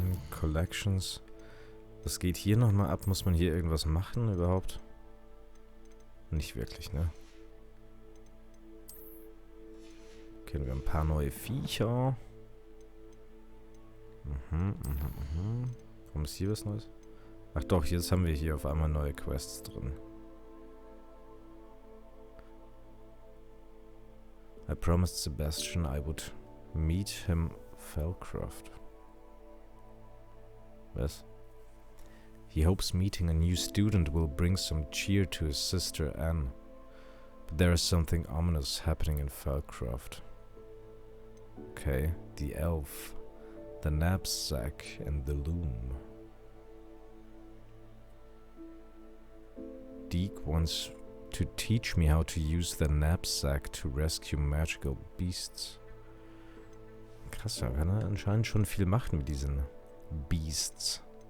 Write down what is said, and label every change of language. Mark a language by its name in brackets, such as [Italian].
[German] Collections. Was geht hier nochmal ab? Muss man hier irgendwas machen überhaupt? Nicht wirklich, ne? Okay, wir haben ein paar neue Viecher. Warum ist hier was Neues? Ach doch, jetzt haben wir hier auf einmal neue Quests drin. [English] I promised Sebastian I would meet him Falcraft. Was? He hopes meeting a new student will bring some cheer to his sister Anne. But there is something ominous happening in Falcraft. Okay, the elf, the knapsack and the loom. Deke wants to teach me how to use the knapsack to rescue magical beasts. [German] Krass, da kann er anscheinend schon viel machen mit diesen Beasts.